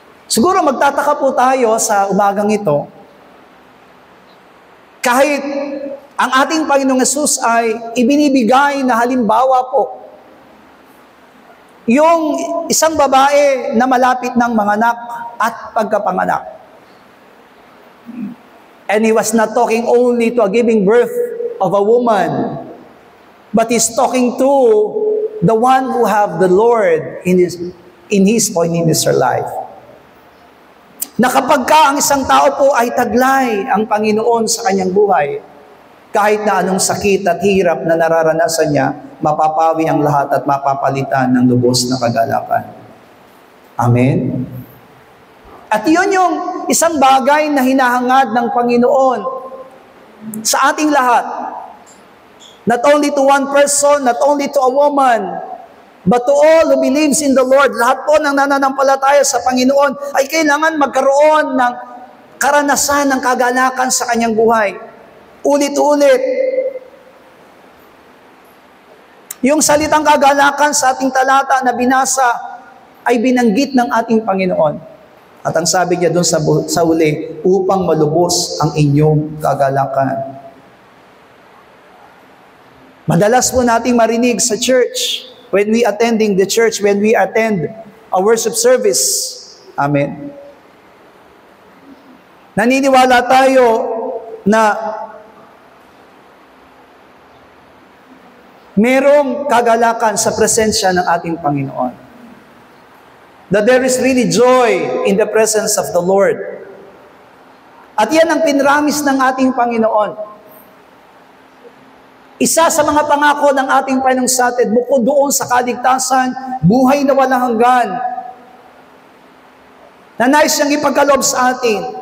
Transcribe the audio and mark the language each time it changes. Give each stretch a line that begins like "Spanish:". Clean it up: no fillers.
Filipino: Siguro magtataka po tayo sa umagang ito, kahit ang ating Panginoong Hesus ay ibinibigay na halimbawa po, yung isang babae na malapit ng manganak at pagkapanganak.
English: And He was not talking only to a giving birth of a woman, but He's talking to the one who have the Lord in His life.
Filipino: Na kapag ang isang tao po ay taglay ang Panginoon sa kanyang buhay, kahit na anong sakit at hirap na nararanasan niya, mapapawi ang lahat at mapapalitan ng lubos na kagalakan. Amen? At iyon yung isang bagay na hinahangad ng Panginoon sa ating lahat.
English: Not only to one person, not only to a woman, but to all who believes in the Lord.
Filipino: Lahat po ng nananampalataya sa Panginoon ay kailangan magkaroon ng karanasan ng kagalakan sa kanyang buhay. Ulit-ulit. Yung salitang kagalakan sa ating talata na binasa ay binanggit ng ating Panginoon. At ang sabi niya doon sa uli, upang malubos ang inyong kagalakan. Madalas po nating marinig sa church,
English: when we attending the church, when we attend a worship service. Amen.
Filipino: Naniniwala tayo na Merong kagalakan sa presensya ng ating Panginoon.
English: That there is really joy in the presence of the Lord.
Filipino: At yan ang pinramis ng ating Panginoon. Isa sa mga pangako ng ating Panginoong sa atin, bukod doon sa kaligtasan, buhay na walang hanggan, na nais niyang ipagkaloob sa atin.